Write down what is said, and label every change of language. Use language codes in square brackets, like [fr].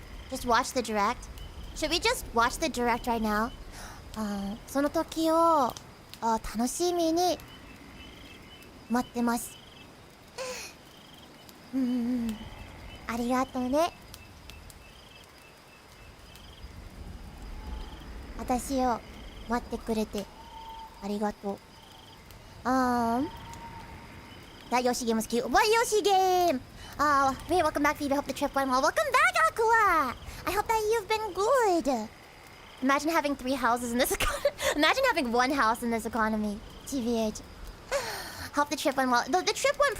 [en] Just watch the direct. Should we just watch the direct right now? [ja] その時を楽しみに待ってます。ありがとうね。私を待ってくれてありがとう。 [en] That Yoshi game was cute. What Yoshi game? Hey, welcome back, Phoebe. Hope the trip went well. Welcome back, Aqua! I hope that you've been good. Imagine having 3 houses in this economy. Imagine having 1 house in this economy. TVH. Hope the trip went well. The trip went...